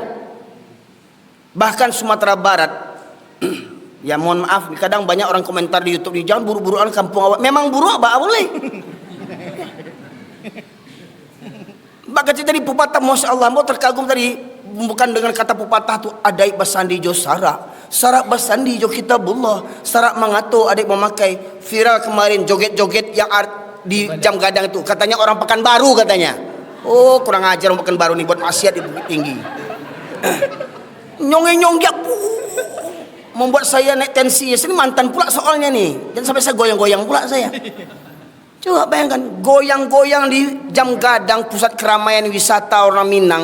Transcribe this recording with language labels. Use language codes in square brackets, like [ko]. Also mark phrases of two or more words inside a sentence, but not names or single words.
[id] Bahkan Sumatera Barat. Ya mohon maaf, kadang banyak orang komentar di YouTube, jangan buru-buruan kampung awak. Memang buru apa boleh? Bahkan tadi pepatah, [ar] ما شاء الله, [id] mau terkagum tadi, bukan dengan kata pepatah tu [min] adai basandi jo sarak basandi jo kitabullah, sarak mangato adik memakai. [id] Viral kemarin joget-joget yang di jam gadang itu, katanya orang Pekanbaru katanya. Oh, kurang ajar orang Pekanbaru nih buat maksiat di Bukit Tinggi. Nyonge-nyonggak membuat saya naik tensi. Ini mantan pula soalnya nih, dan sampai saya goyang-goyang pula saya. Coba bayangkan, goyang-goyang di jam gadang pusat keramaian wisata orang Minang.